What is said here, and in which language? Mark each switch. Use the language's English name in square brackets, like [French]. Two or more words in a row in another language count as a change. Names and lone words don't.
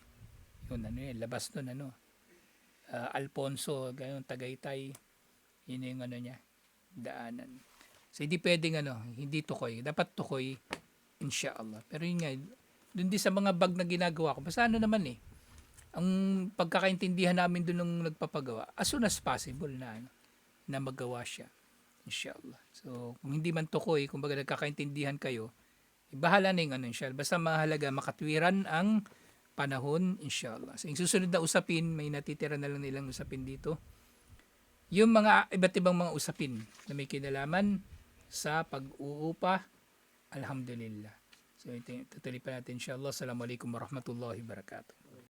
[Filipino] Yun labas doon Alfonso, ganun Tagaytay. Yun yung niya, daanan. So hindi pwedeng hindi tukoy. Dapat tukoy, inshallah. Pero yun nga, doon din sa mga bag na ginagawa ko, basta naman ang pagkakaintindihan namin doon nung nagpapagawa, [English] as soon as possible [Filipino] na magawa siya, inshallah. So kung hindi man tukoy, kung baga nagkakaintindihan kayo, bahala na yung inshallah. Basta mahalaga makatwiran ang panahon, inshallah. So yung susunod na usapin, may natitira na lang nilang usapin dito. Yung mga iba't ibang mga usapin na may kinalaman sa pag-uupa, alhamdulillah. So ito tutuloy pa natin inshallah. [Arabic] السلام عليكم ورحمة الله وبركاته.